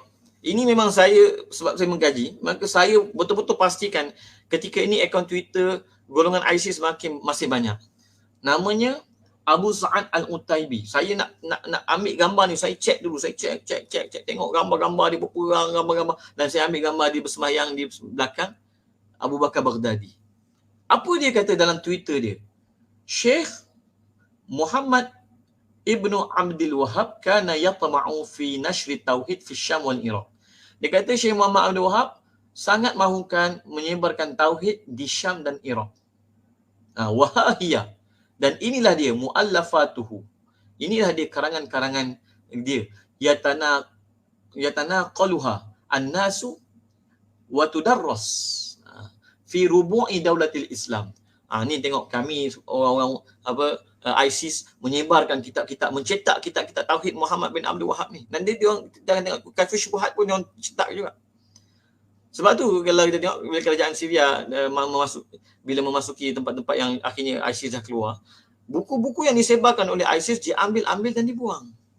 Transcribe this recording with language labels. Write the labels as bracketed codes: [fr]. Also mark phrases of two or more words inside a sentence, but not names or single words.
[ms] Ini memang saya, sebab saya mengkaji, maka saya betul-betul pastikan ketika ini akaun Twitter golongan ISIS masih banyak. Namanya Abu Sa'ad Al-Utaibi. Saya nak ambil gambar ni, saya cek dulu, saya cek tengok gambar-gambar dia berperang, gambar-gambar, dan saya ambil gambar dia bersemayang di belakang Abu Bakar Baghdadi. Apa dia kata dalam Twitter dia? [ar] شيخ محمد ابن عبد الوهاب كان يطمع في نشر توحيد في شام والعراق. [ms] Dia kata Syekh Muhammad Abdul Wahab sangat mahukan menyebarkan tauhid di Syam dan Iraq. Wahiyah. Dan inilah dia muallafatuhu. Inilah dia karangan-karangan dia. [ar] يتناقلها الناس وتدرس في ربوع دولة الإسلام. [ms] Ni tengok kami orang-orang ISIS menyebarkan kitab-kitab, mencetak kitab-kitab tauhid Muhammad bin Abdul Wahab ni. Dan dia orang jangan tengok kafir syubhat pun dia orang cetak juga. Sebab tu kalau kita tengok bila kerajaan Syria bila memasuki tempat-tempat yang akhirnya ISIS dah keluar, buku-buku yang disebarkan oleh ISIS diambil-ambil dan dibuang.